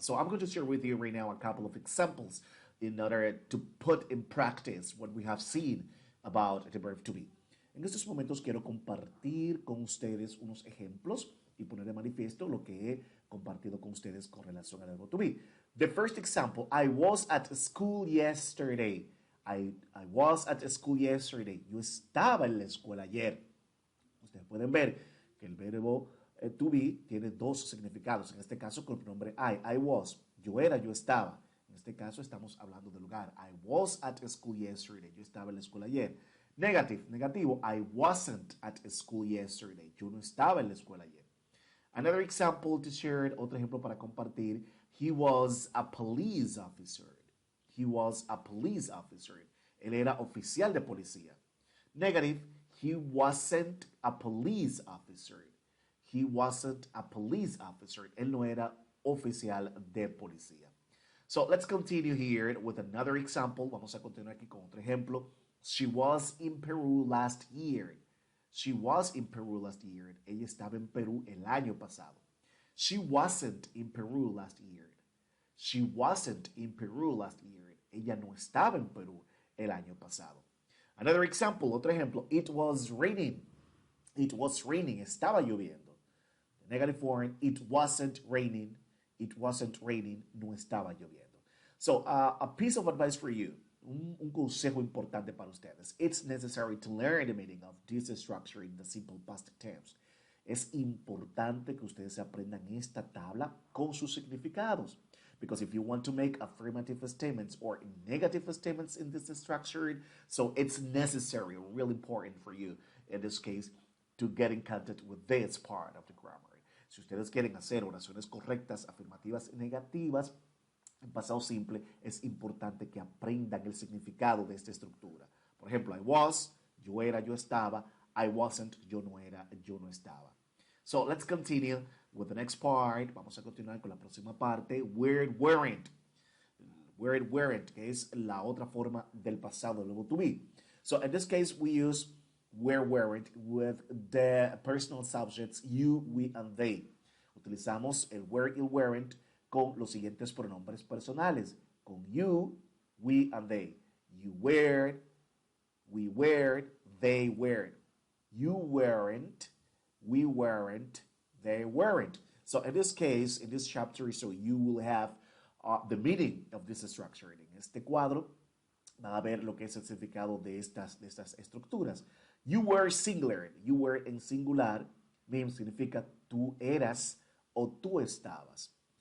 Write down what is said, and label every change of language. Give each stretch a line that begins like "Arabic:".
English: So I'm going to share with you right now a couple of examples in order to put in practice what we have seen about the verb to be.
Spanish: En estos momentos quiero compartir con ustedes unos ejemplos y poner de manifiesto lo que he compartido con ustedes con relación al verbo to be.
English: The first example, I was at school yesterday. I was at school yesterday.
Spanish: Yo estaba en la escuela ayer. Ustedes pueden ver que el verbo to be tiene dos significados. En este caso con el pronombre I was. Yo era, yo estaba. En este caso estamos hablando del lugar. I was at school yesterday. Yo estaba en la escuela ayer.
English: Negative, negativo. I wasn't at school yesterday.
Spanish: Yo no estaba en la escuela ayer.
English: Another example to share,
Spanish: otro ejemplo para compartir.
English: He was a police officer. He was a police officer.
Spanish: Él era oficial de policía.
English: Negative, he wasn't a police officer. He wasn't a police officer.
Spanish: Él no era oficial de policía.
English: So let's continue here with another example.
Spanish: Vamos a continuar aquí con otro ejemplo.
English: She was in Peru last year. She was in Peru last year.
Spanish: Ella estaba en Perú el año pasado.
English: She wasn't in Peru last year. She wasn't in Peru last year.
Spanish: Ella no estaba en Perú el año pasado.
English: Another example,
Spanish: otro ejemplo.
English: It was raining. It was raining.
Spanish: Estaba lloviendo.
English: The negative form, it wasn't raining. It wasn't raining.
Spanish: No estaba lloviendo.
English: So, a piece of advice for you.
Spanish: Un consejo importante para ustedes.
English: It's necessary to learn the meaning of this structure in the simple past tense.
Spanish: Es importante que ustedes aprendan esta tabla con sus significados.
English: Because if you want to make affirmative statements or negative statements in this structure, so it's necessary, really important for you, in this case, to get in contact with this part of the grammar.
Spanish: Si ustedes quieren hacer oraciones correctas, afirmativas y negativas, en pasado simple, es importante que aprendan el significado de esta estructura. Por ejemplo, I was, yo era, yo estaba. I wasn't, yo no era, yo no estaba.
English: So let's continue with the next part.
Spanish: Vamos a continuar con la próxima parte. Weren't, weren't. Weren't, que es la otra forma del pasado, del verbo to be.
English: So in this case, we use weren't with the personal subjects you, we, and they.
Spanish: Utilizamos el were y el weren't con los siguientes pronombres personales. Con you, we, and they.
English: You were, we were, they were. You weren't, we weren't, they weren't. So in this case, in this chapter, so you will have the meaning of this structure.
Spanish: En este cuadro van a ver lo que es el significado de estas estructuras.
English: You were singular.
Spanish: You were en singular means significa tú eras o tú estabas.